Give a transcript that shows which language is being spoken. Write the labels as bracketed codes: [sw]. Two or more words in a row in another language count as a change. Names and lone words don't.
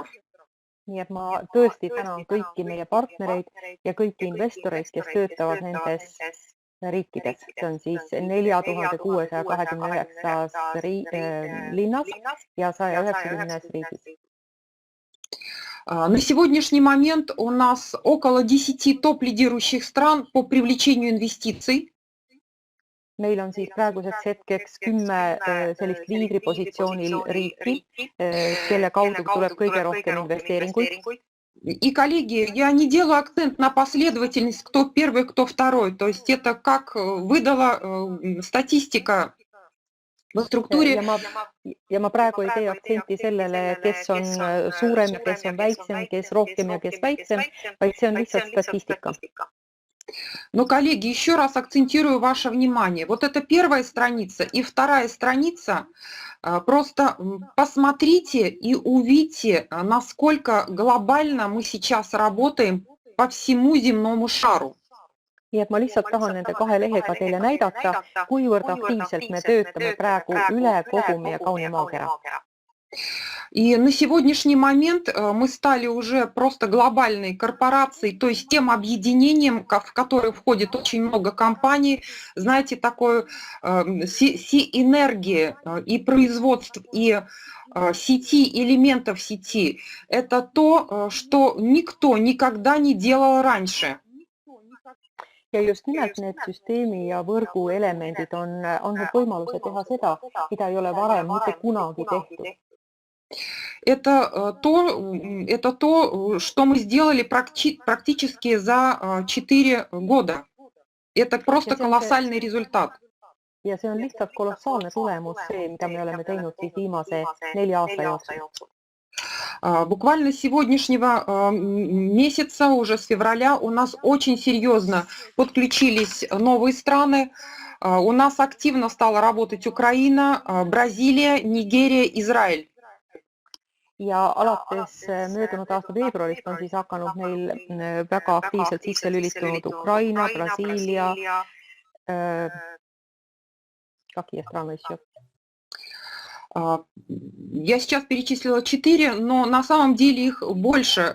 [et] Nii et ma tõesti tänan kõiki meie partnereid ja kõiki investoreid, kes töötavad nendes riikides. See on siis 4629 linnas ja 190 riigis. [ru] На сегодняшний момент у нас около 10 топ-лидирующих стран по привлечению инвестиций. [et] Meil on siis praeguseks hetkeks 10 sellist liidripositsioonil riiki, kelle kaudu tuleb kõige rohkem investeeringuid. [ru] И, коллеги, я не делаю акцент на последовательность, кто первый, кто второй. То есть это как выдала статистика в структуре. [et] Ja ma praegu ei tee aktsenti sellele, kes on suurem, kes on väiksem, kes rohkem ja kes väiksem, vaid see on lihtsalt statistika. [ru] Но, коллеги, еще раз акцентирую ваше внимание. Вот это первая страница и вторая страница. Просто посмотрите и увидите, насколько глобально мы сейчас работаем по всему земному шару. [et] nii et ma lihtsalt tahan nende kahe lehega teile näidata, kuivõrd aktiivselt me töötame praegu üle kogu meie kauni maakera. [ru] И на сегодняшний момент мы стали уже просто глобальной корпорацией, то есть тем объединением, в которое входит очень много компаний, знаете, такое синергия и производств, и сети, элементов сети. Это то, что никто никогда не делал раньше. [et] Ja just nimelt need süsteemi ja võrgu elemendid on andnud võimaluse teha seda, mida ei ole varem mitte kunagi tehtud. [ru] Это то, что мы сделали практически за 4 года. Это просто колоссальный результат. [et] Ja see on lihtsalt kolossaalne tulemus, see, mida me oleme teinud siis viimase 4 aasta jooksul. [ru] Буквально с сегодняшнего месяца, уже с февраля, у нас очень серьезно подключились новые страны. У нас активно стала работать Украина, Бразилия, Нигерия, Израиль. [et] Ja alates möödunud aasta veebruarist on siis hakanud meil väga aktiivselt sisse lülitunud Ukraina, Brasiilia, [ru] какие страны еще? Я сейчас перечислила 4, но на самом деле их больше.